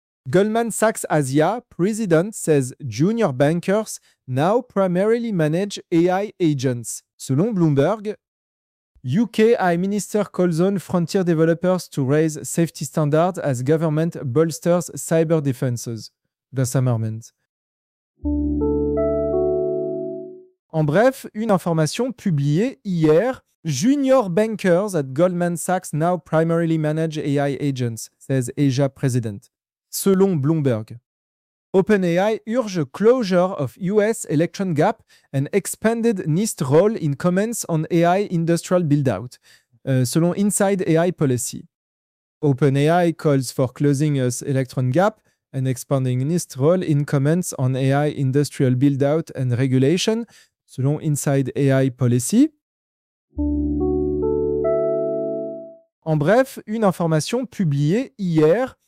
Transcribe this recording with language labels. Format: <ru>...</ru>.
<en>Goldman Sachs Asia President says junior bankers now primarily manage AI agents,</en> <fr>selon Bloomberg.</fr> <en>UK AI Minister calls on Frontier developers to raise safety standards as government bolsters cyber defenses. The Summerment.</en> <fr>En bref, une information publiée hier.</fr> <en>Junior bankers at Goldman Sachs now primarily manage AI agents, says Asia President.</en> <fr>Selon Bloomberg,</fr> <en>OpenAI urge closure of US Electron Gap and expanded NIST role in comments on AI industrial build-out,</en> <fr>selon Inside AI Policy.</fr> <en>OpenAI calls for closing US Electron Gap and expanding NIST role in comments on AI industrial build-out and regulation,</en> <fr>selon Inside AI Policy. En bref, une information publiée hier.</fr>